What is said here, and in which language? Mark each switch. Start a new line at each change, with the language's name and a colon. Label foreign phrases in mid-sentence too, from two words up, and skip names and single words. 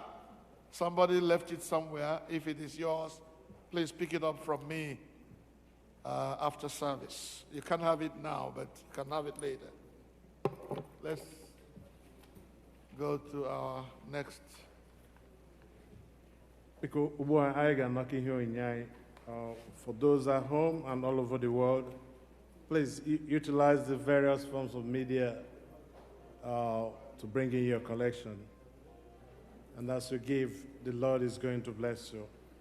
English: Somebody left it somewhere. If it is yours, please pick it up from me after service. You can't have it now, but you can have it later. Let's go to our next. Because
Igbo: ubua anyị ga-anọkọ ihe onyinye anyị
English: for those at home and all over the world, please utilize the various forms of media to bring in your collection. And as you give, the Lord is going to bless you.